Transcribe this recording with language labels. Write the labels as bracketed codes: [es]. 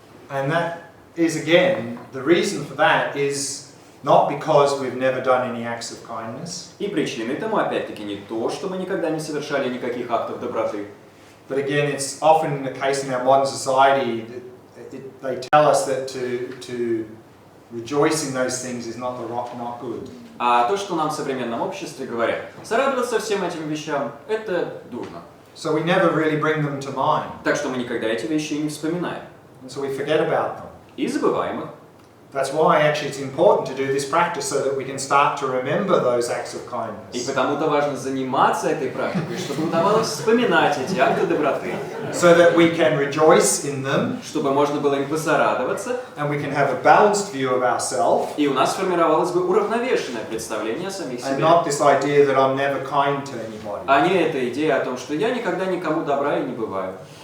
[en] And that is again, the reason for that is not because we've never done any acts of kindness. [ru] И причиной тому опять-таки не то, что мы никогда не совершали никаких актов доброты. [en] But again, it's often the case in our modern society that they tell us that to rejoice in those things is not good. [ru] А то, что нам в современном обществе говорят, зарадоваться всем этим вещам – это дурно. [en] So we never really bring them to mind. [ru] Так что мы никогда эти вещи и не вспоминаем. [en] And so we forget about them. [ru] И забываем их. [en] That's why actually it's important to do this practice so that we can start to remember those acts of [ru] И [en] kindness. [ru] потому-то важно заниматься этой практикой, чтобы удавалось вспоминать эти акты доброты, [en] So that we can rejoice in them [ru] чтобы можно было им порадоваться, [en] and we can have a balanced view of ourselves [ru] и у нас сформировалось бы уравновешенное представление о самих [en] and [ru] себе. [en] not this idea that I'm never kind to anybody. [ru] А не эта идея о том, что я никогда никому добра и не бываю.